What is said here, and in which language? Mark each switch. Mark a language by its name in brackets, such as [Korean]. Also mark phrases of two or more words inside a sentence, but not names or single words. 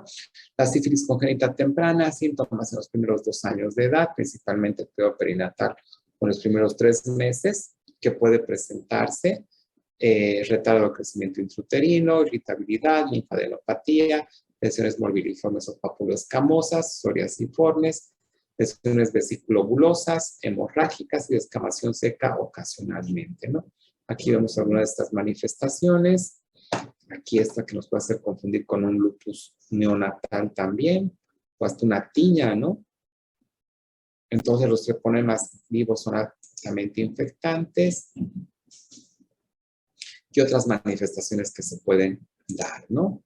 [Spanish] La sífilis congénita temprana, síntomas en los primeros 2 años de edad, principalmente el periodo perinatal con los primeros 3 meses, que puede presentarse retardo de crecimiento intrauterino, irritabilidad, linfadenopatía, lesiones morbiliformes o papuloescamosas, psoriasiformes, lesiones vesículo-bulosas, hemorrágicas y descamación seca ocasionalmente, ¿no? Aquí vemos algunas de estas manifestaciones. Aquí esta que nos puede hacer confundir con un lupus neonatal también, o hasta una tiña, ¿no? Entonces los treponemas vivos son altamente infectantes y otras manifestaciones que se pueden dar, ¿no?